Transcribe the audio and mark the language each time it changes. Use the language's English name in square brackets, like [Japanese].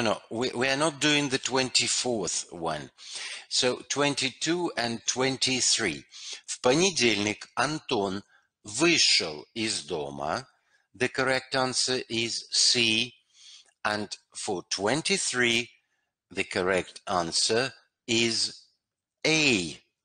[English] We are not doing the 24th one. So 22 and 23. [Russian] В понедельник Антон вышел из дома. [English] The correct answer is C. And for 23, the correct answer is A.